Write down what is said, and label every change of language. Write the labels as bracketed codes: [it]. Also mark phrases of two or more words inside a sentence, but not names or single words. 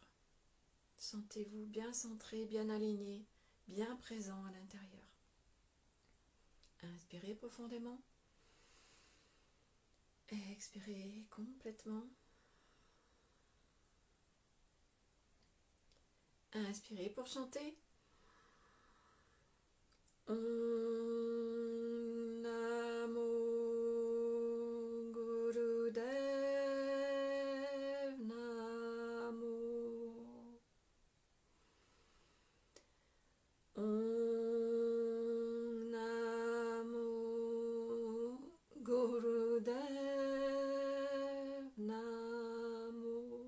[fr] Sentez-vous bien centré, bien aligné, bien présent à l'intérieur. Inspirez profondément. Et expirez complètement. Inspirez pour chanter. [sa] ॐ नमो गुरुदेव नमो. ॐ नमो गुरुदेव नमो.